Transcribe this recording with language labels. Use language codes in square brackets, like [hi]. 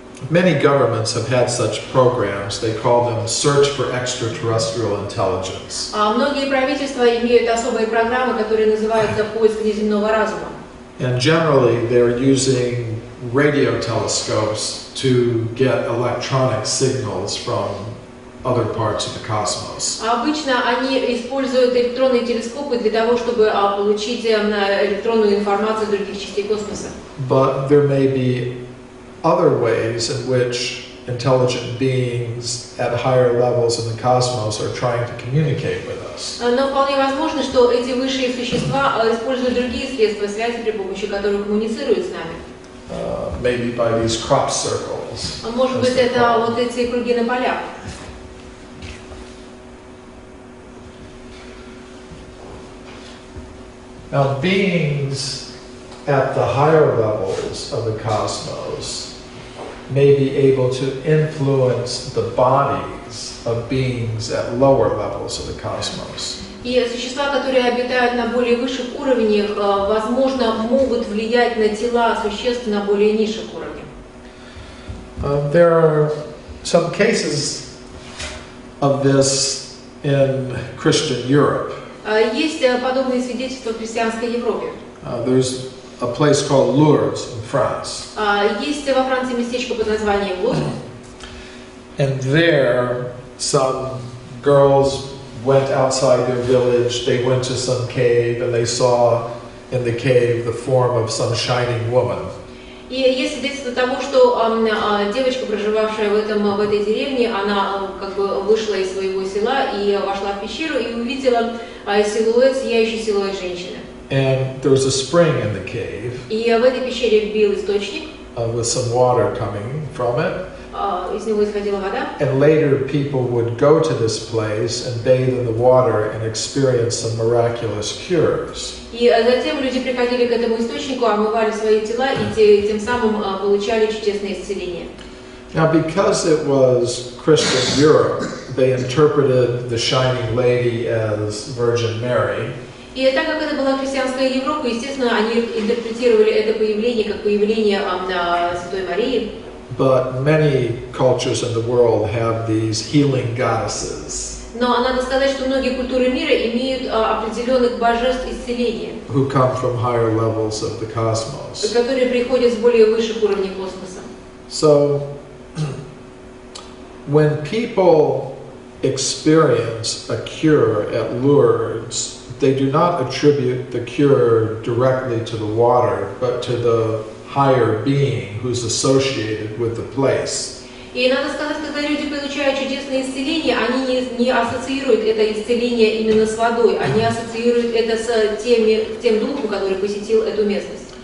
[en] Many governments have had such programs. They call them Search for Extraterrestrial Intelligence. [ru] Многие правительства имеют особые программы, которые называются «Поиск внеземного разума». [en] And generally, they're using radio telescopes to get electronic signals from other parts of the cosmos. [ru] Обычно они используют электронные телескопы для того, чтобы получить электронную информацию из других частей космоса. [en] But there may be other ways in which intelligent beings at higher levels in the cosmos are trying to communicate with us. [ru] Но вполне возможно, что эти высшие существа используют другие средства связи, при помощи которых коммуницируют с нами. [en] Maybe by these crop circles. [ru] Может быть, это вот эти круги на полях. [en] Now, beings at the higher levels of the cosmos may be able to influence the bodies of beings at lower levels of the cosmos. [ru] И существа, которые обитают на более высших уровнях, возможно, могут влиять на тела существ на более низших уровнях. [en] There are some cases of this in Christian Europe. [ru] Есть подобные свидетельства в христианской Европе. [en] There's a place called Lourdes in France. [ru] Есть во Франции местечко под названием Лурд. [en] And there, some girls went outside their village. They went to some cave and they saw in the cave the form of some shining woman. [ru] И есть свидетельство того, что девочка, проживавшая в этой деревне, она как бы вышла из своего села и вошла в пещеру и увидела силуэт, сияющий силуэт женщины. [en] And there was a spring in the cave. [ru] И в этой пещере бил источник. [en] With some water coming from it. [ru] Из него исходила вода. [en] And later people would go to this place and bathe in the water and experience some miraculous cures. [ru] И затем люди приходили к этому источнику, омывали свои тела и тем самым получали чудесное исцеление. [en] Now, because it was Christian Europe, they interpreted the shining lady as Virgin Mary. [ru] И так как это была христианская Европа, естественно, они интерпретировали это появление как появление Святой Марии. [en] But many cultures in the world have these healing goddesses. [ru] Но надо сказать, что многие культуры мира имеют определенных божеств исцеления, [en] who come from higher levels of the cosmos. [ru] которые приходят с более высших уровней космоса. [en] So, when people experience a cure at Lourdes, they do not attribute the cure directly to the water, but to the higher being who's associated with the place. [ru] И надо сказать, когда люди получают чудесное исцеление, они не ассоциируют это исцеление именно с водой, они ассоциируют это с тем духом, который посетил эту местность.